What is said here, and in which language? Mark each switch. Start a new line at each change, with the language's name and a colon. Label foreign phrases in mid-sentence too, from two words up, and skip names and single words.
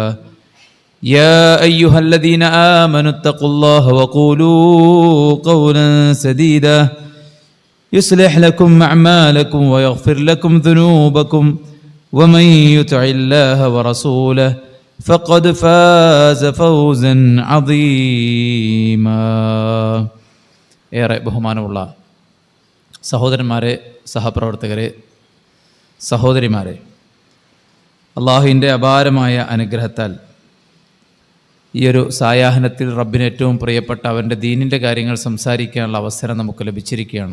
Arabic: يا أيها الذين آمنوا اتقوا الله وقولوا قولا سديدا يصلح لكم أعمالكم ويغفر لكم ذنوبكم، ومن يطع الله ورسوله فقد فاز فوزا عظيما.
Malayalam: ഏറെ ബഹുമാനമുള്ള സഹോദരന്മാരെ, സഹപ്രവർത്തകരെ, സഹോദരിമാരെ, അള്ളാഹുവിൻ്റെ അപാരമായ അനുഗ്രഹത്താൽ ഈ ഒരു സായാഹ്നത്തിൽ റബ്ബിന് ഏറ്റവും പ്രിയപ്പെട്ട അവൻ്റെ ദീനിൻ്റെ കാര്യങ്ങൾ സംസാരിക്കാനുള്ള അവസരം നമുക്ക് ലഭിച്ചിരിക്കുകയാണ്.